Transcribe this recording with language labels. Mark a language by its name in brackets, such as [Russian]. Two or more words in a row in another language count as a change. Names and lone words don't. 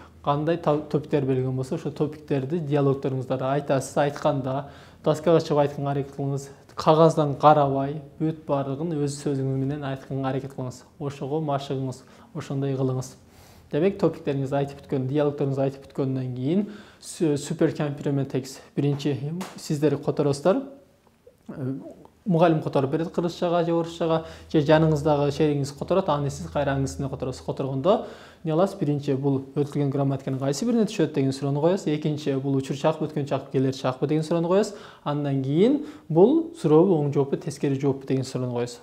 [Kyrgyz] Кандай топиктер берилген болсо, ошо топиктерди диалогторуңуздарда айтасыз. Айтканда доскага чыгып айтканга аракет кылыңыз. Кагаздан карабай, бүт баарыгын өз сөзүңүз менен айтканга аракет кылыңыз. Ошого машыгыңыз, ошондой кылыңыз. Демек топиктериңизди айтып бүткөн, диалогторуңузду айтып бүткөндөн кийин [English] super complement text [Kyrgyz] биринчи сиздер которосуздар. Мугалим которуп берет кыргызчага же орусчага, же жаныңыздагы шериңиз которот, аны сиз кайра аңгысына которосуз. Которгондо эмне кыласыз? Биринчи бул өтүлгөн грамматиканын кайсы бирине түшөт деген суроону коесуз. Экинчи бул учур чакпы, өткөн чакпы, келер чакпы деген суроону коесуз. Андан кийин бул сурообу оң жооппу, тескери жооппу деген суроону коесуз.